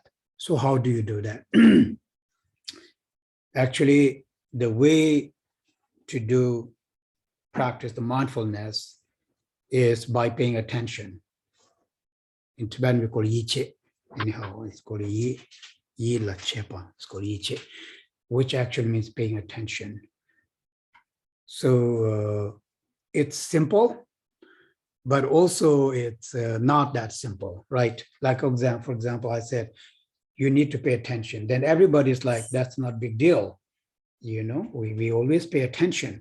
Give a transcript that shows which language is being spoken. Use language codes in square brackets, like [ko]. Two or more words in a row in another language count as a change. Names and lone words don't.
[en] So how do you do that? Actually, the way to practice the mindfulness is by paying attention. In Tibetan, we call it yiche. Anyhow, it's called [bo] yi la chepa. [en] It's called yiche, which actually means paying attention. So it's simple, but also it's not that simple, right? Like, for example, I said, you need to pay attention. Then everybody's like, that's not a big deal. We always pay attention.